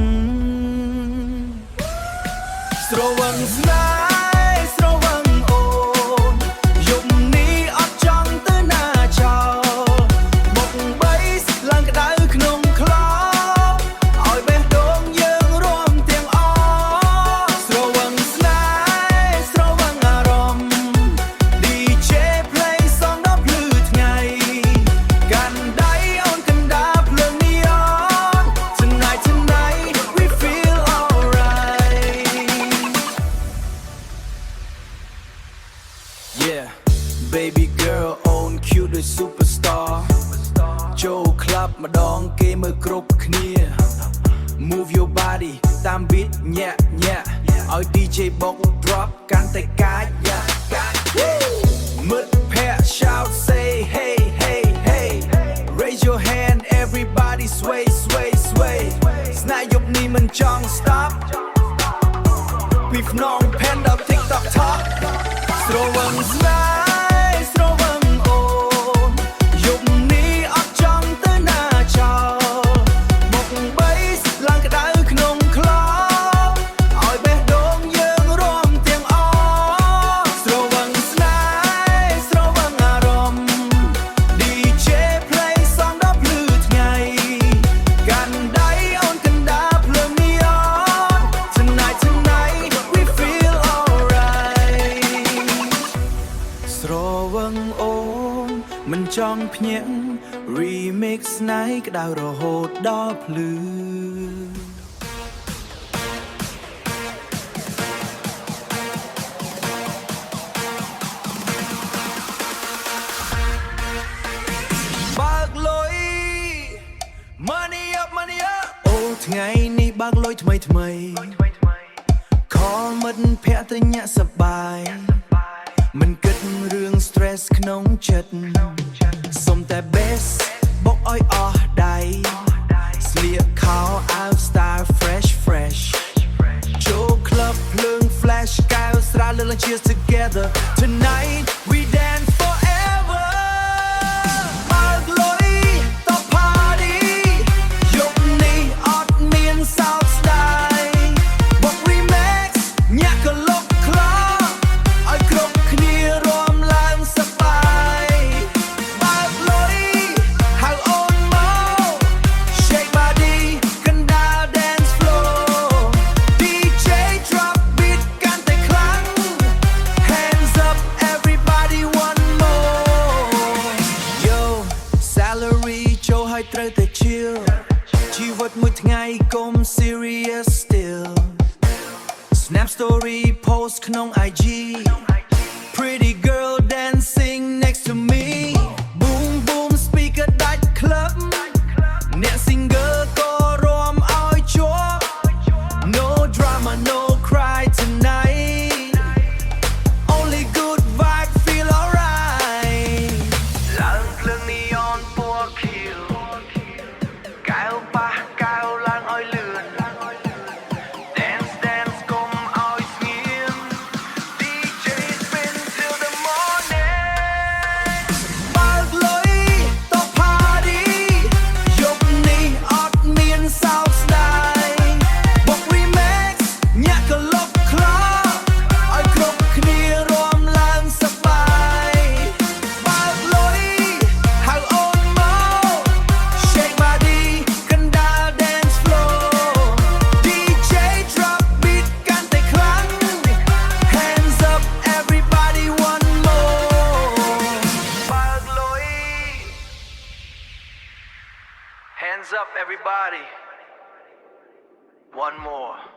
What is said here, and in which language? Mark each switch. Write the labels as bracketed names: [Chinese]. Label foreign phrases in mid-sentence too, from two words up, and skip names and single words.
[Khmer] ស្រវឹងស្នេហ៍ស្រវឹងអូនយប់នេះអត់ច ង់ទៅណាចោលមកបីឡើងក្តៅក្នុងខ្លោឲ្យបេះដូងយើងរួមទាំងអស់ស្រវឹងស្នេហ៍ស្រវឹងអារម្មណ៍ [English] DJ play song [Khmer] ដល់ភ្លឺថ្ងៃកាន់ដៃអូនកណ្ដាលភ្លើង [English] neon tonight we feel alright yeah baby girl on cute the superstar [Khmer] ចូល club ម្ដងគេមើលគ្រប់គ្នា [English] move your body [Khmer] តាម beat ញាក់ញាក់ឲ្យ DJ បុក drop កាន់តែកាចមិ [English] ត្តភក្តិ shout say hey hey hey raise your hand everybody sway sway sway [Khmer] ស្នេហ៍យប់នេះមិនចង់ [English] stop [Khmer] ពីភ្នំផែនដល់ TikTok top ស្រវឹងស្នេហ៍ស្រវឹងអូនយប់នេះអត់ចង់ទៅណា ចោលមកបីឡើងក្តៅក្នុងខ្លោឲ្យបេះដូងយើងរួមទាំង អស់ស្រវឹងស្នេហ៍ស្រវឹងអារម្មណ៍ [English] DJ play song [Khmer] ដល់ភ្លឺថ្ងៃកាន់ដៃអូនកណ្ដាលភ្លើង [English] neon tonight we feel alright [Khmer] ស្រវឹងអូនមិនចង់ភ្ញាក់ remix ស្នេហ៍ក្តៅរហូតដល់ភ្លឺ បើកលុយ [English] money up money up [Khmer] អូថ្ងៃនេះ បើកលុយថ្មីខលមិត្តភក្តិទៅញាក់សប្បាយមិនគិតរឿង stress ក្នុងចិត្តសុំតែ best បុកឲ្យអស់ដៃស្លៀកខោអាវ style fresh ចូល club ភ្លើង flash កែវស្រាលលើ [English] cheers together tonight we dance forever [Khmer] បើកលុយទៅ party យប់នេះអត់មានសោកស្ដាយបុក remix ញាក់កលុកខ្លោឲ្យគ្រប់គ្នារួមឡើងសប្បាយបើកលុយហៅអូនមក [English] shake body [Khmer] កណ្ដាល [English] dance floor DJ drop beat [Khmer] កាន់តែខ្លាំង [English] hands up everybody one more yo salary [Khmer] ចូលឲ្យត្រូវ តែ chill ជីវិតមួយថ្ងៃកុំ [English] serious still snap story post [Khmer] ក្នុង IG [English] pretty girl dancing next to me boom boom speaker ដាច់ club អ្នក singer [Khmer] ក៏រួមឲ្យជាប់ [English] no drama no cry tonight only good vibe feel alright [Khmer] ឡើងភ្លើង [English] neon [Khmer] ពណ៌ខៀវកែវប៉ះកែវឡើងឲ្យលឿន [English] dance [Khmer] កុំឲ្យស្ងៀម [English] DJ spin till the morning [Khmer] បើកលុយទៅ [English] party [Khmer] យប់ នេះអត់មានសោកស្ដាយបុក remix ញាក់កលុកខ្លោ ឲ្យគ្រប់គ្នារួមឡើងសប្បាយបើកលុយហៅអូនមក [English] shake body [Khmer] កណ្ដាល [English] dance floor DJ drop beat [Khmer] កាន់តែខ្លាំង [English] hands up everybody one more [Khmer] បើកលុយ [English] hands up everybody one more